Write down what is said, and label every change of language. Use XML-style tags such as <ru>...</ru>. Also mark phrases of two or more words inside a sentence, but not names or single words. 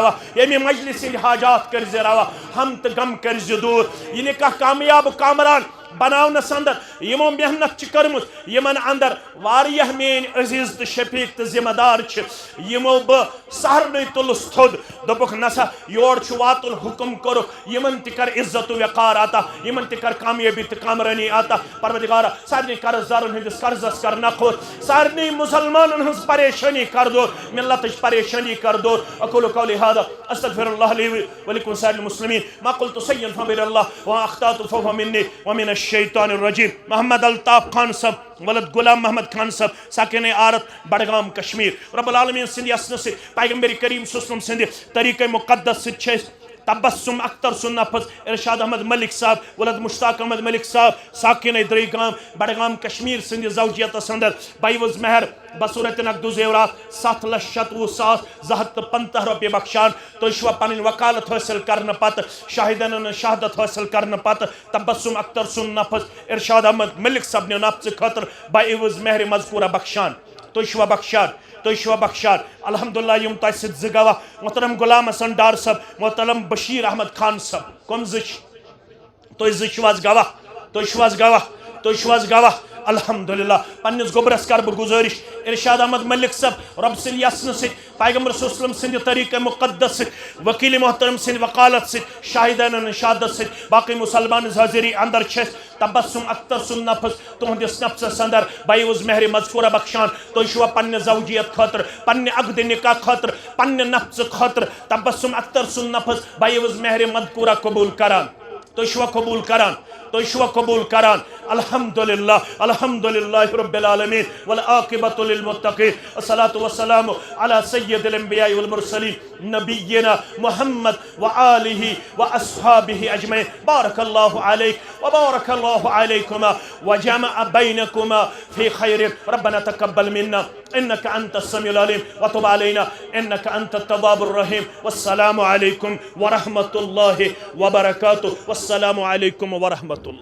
<ks>روا ییٚمہِ مجلس ہٕنٛدِ حاجات کٔرۍ زِ روا ہم تہٕ غم کٔرۍ زِ دوٗر یہِ نکاح کامیاب کامران بناونس اندر یِمو محنت چھِ کٔرمٕژ یِمن اندر واریاہ میٲنۍ عزیٖز تہٕ شفیق تہٕ ذمہٕ دار چھِ یِمو بہٕ سہرنٕے تُلُس تھوٚد دوٚپُکھ نسا یور چھُ واتُن حُکُم کوٚرُکھ یِمن تہِ کر عزت و وقار عطا یِمن تہِ کر کامیٲبی تہٕ کامرٲنی عطا پروردگارا سارنٕے قرض دارن ہٕنٛدِس قرضس کر نکھوت سارنٕے مُسلمانن ہٕنٛز پریشٲنی کر دوٗر ملتٕچ پریشٲنی کر دوٗر</ks> <ar>اقول قولی هذا استغفر الله لي ولكم سائر المسلمين ما قلت سيئا فبر الله واخطات فهو مني ومن الشیطان الرجیم</ar> <ks>محمد الطاف خان صاحب ولد غلام محمد خان صاحب ساکن عارت بڈگام کشمیر</ks> <ar>رب العالمین</ar> <ks>سند یسنہٕ سۭتۍ پیغمبر کریم</ks> <ar>صلی اللہ علیہ وسلم</ar> <ks>سند طریقہ مقدس سۭتۍ چھِ أسۍ تبسم اختر سن نفس ارشاد احمد ملک صاحب ولد مشتاق احمد ملک صاحب ساکن دریگام بڑگام کشمیر سند زوجیت اندر بائیوز مہر بصورت نقد زیورات 7,97,250 رۄپیہِ بخشان تو شوا پنن وکالت حاصل کرنے پت شاہدن شہادت حاصل کرنے پت تبسم اختر سن نفس ارشاد احمد ملک صاحب نے نفس خاطر بائیوز مہر مذکورہ بخشان تو شوا بخشان الحمدللہ یم تہ ست گواہ محترم غلام حسن ڈار صاحب محترم بشیر احمد خان صاحب کم تو گواہ الحمدللہ پنس گوبرس کر بہ گزارش ارشاد احمد ملک صاحب رب سند یسن ست پیغمبر</ks> <ar>صلی اللہ علیہ وسلم</ar> <ks>سند طریقہ مقدس ست وکیل محترم سند وکالت ست شاہدین شہادت ست باقی مسلمان حاضری اندر چھس تبسم اختر سن نفس تہندس نفسس اندر بائیوز مہر مذکورہ بخشان تو شوا پنہ زوجیت خاطر پنہ عقد نکاح خاطر پنہ نفس خاطر تبسم اختر سن نفس بائیوز مہر مذکورہ قبول کران تو شوا قبول کران</ks> <ar>الحمدللہ رب العالمین والعاقبۃ للمتقین الصلاۃ والسلام علی سید الانبیاء والمرسلین نبینا محمد وآلہ واصحابہ اجمعین بارک اللہ علیک وبارک اللہ علیکما وجمع بینکما فی خیر ربنا تقبل منا انک انت السمیع العلیم وتب علینا انک انت التواب الرحیم والسلام علیکم ورحمۃ اللہ وبرکاتہ والسلام علیکم ورحمۃ اللہ</ar>